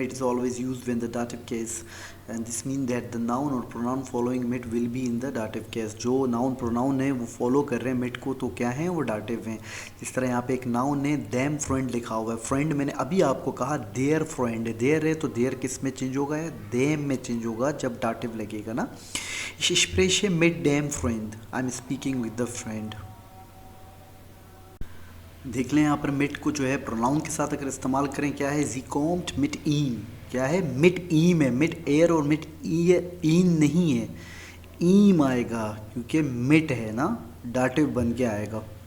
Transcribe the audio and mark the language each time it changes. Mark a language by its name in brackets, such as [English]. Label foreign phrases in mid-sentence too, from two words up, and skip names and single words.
[English] Mit is always used when the dative case and this mean that the noun or pronoun following mit will be in the dative case. [Hindi] जो [English] noun pronoun [Hindi] है वो फॉलो कर रहे हैं मिट को, तो क्या है वो डाटिव हैं। जिस तरह यहाँ पे एक नाउन है [German] dem Freund [Hindi] लिखा हुआ है, फ्रेंड मैंने अभी आपको कहा [German] der Freund [Hindi] है, देयर है तो देयर किस में चेंज होगा है, देम में चेंज होगा जब डाटिव लगेगा ना। [German] Ich spreche mit dem Freund, [English] I am speaking with the friend. [Hindi] देख लें यहाँ पर मिट को जो है प्रोनाउन के साथ अगर इस्तेमाल करें, क्या है जी [German] kommt mit ihm, [Hindi] क्या है [German] mit ihm [Hindi] है, [German] mit er [Hindi] और [German] mit ihn [Hindi] नहीं है, ईम आएगा क्योंकि मिट है ना, डाटिव बन के आएगा।